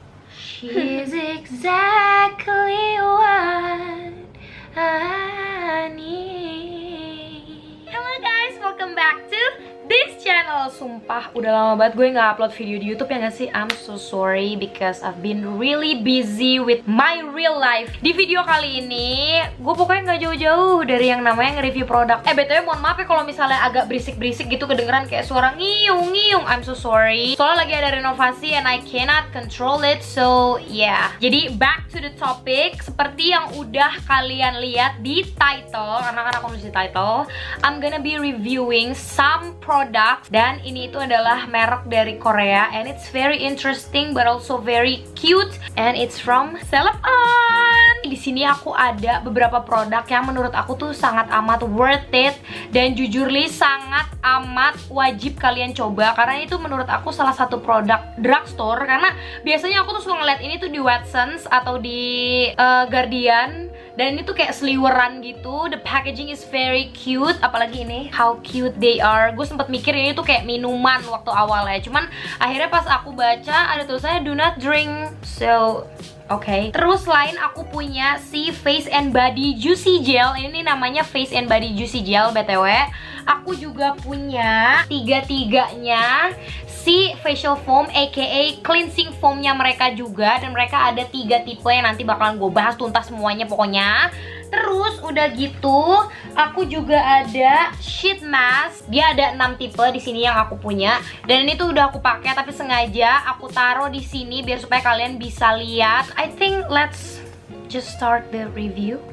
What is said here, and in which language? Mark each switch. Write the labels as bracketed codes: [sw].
[en] She's exactly what I need. Hello guys, welcome back to this channel. [id] Sumpah, udah lama banget gue nggak upload video di YouTube ya nggak sih? [en] I'm so sorry because I've been really busy with my real life. [id] Di video kali ini, gue pokoknya nggak jauh-jauh dari yang namanya nge-review produk. BTW mohon maaf ya kalau misalnya agak berisik-berisik gitu kedengeran kayak suara ngiyung-ngiyung. [en] I'm so sorry. [id] Soalnya lagi ada renovasi [en] and I cannot control it. So yeah. [id] Jadi [en] back to the topic. [id] Seperti yang udah kalian lihat di title, karena kan aku nulis di title, [en] I'm gonna be reviewing some products, [id] dan ini itu adalah merek dari Korea [en] and it's very interesting but also very cute and it's from Celeb-on. [id] Di sini aku ada beberapa produk yang menurut aku tuh sangat amat worth it dan jujur li sangat amat wajib kalian coba karena itu menurut aku salah satu produk drugstore, karena biasanya aku tuh suka ngeliat ini tuh di Watsons atau di Guardian dan ini tuh kayak sliweran gitu. [en] The packaging is very cute, [id] apalagi ini [en] how cute they are. [id] Gue sempet mikir ini tuh kayak minuman waktu awalnya, cuman akhirnya pas aku baca ada tulisannya [en] do not drink, [id] so oke. Terus selain aku punya si Face and Body Juicy Gel, ini namanya Face and Body Juicy Gel BTW. Aku juga punya tiga-tiganya si facial foam aka cleansing foamnya mereka juga, dan mereka ada 3 tipe yang nanti bakalan gue bahas tuntas semuanya pokoknya. Terus udah gitu, aku juga ada sheet mask. Dia ada 6 tipe di sini yang aku punya. Dan ini tuh udah aku pakai tapi sengaja aku taruh di sini biar supaya kalian bisa lihat. [en] I think let's just start the review.